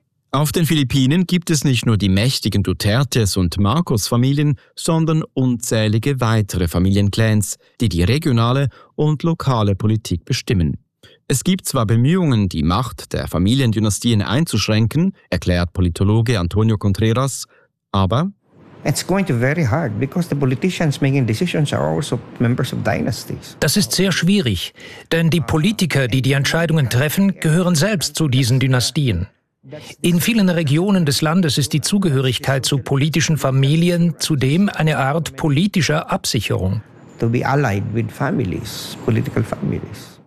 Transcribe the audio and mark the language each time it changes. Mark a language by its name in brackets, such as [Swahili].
[German] Auf den Philippinen gibt es nicht nur die mächtigen Dutertes und Marcos-Familien, sondern unzählige weitere Familienclans, die die regionale und lokale Politik bestimmen. Es gibt zwar Bemühungen, die Macht der Familiendynastien einzuschränken, erklärt Politologe Antonio Contreras, aber [English] it's going to be very hard because the politicians making decisions are also members of dynasties. [German] Das ist sehr schwierig, denn die Politiker, die die Entscheidungen treffen, gehören selbst zu diesen Dynastien. In vielen Regionen des Landes ist die Zugehörigkeit zu politischen Familien zudem eine Art politischer Absicherung. [English] To be allied with families, political families.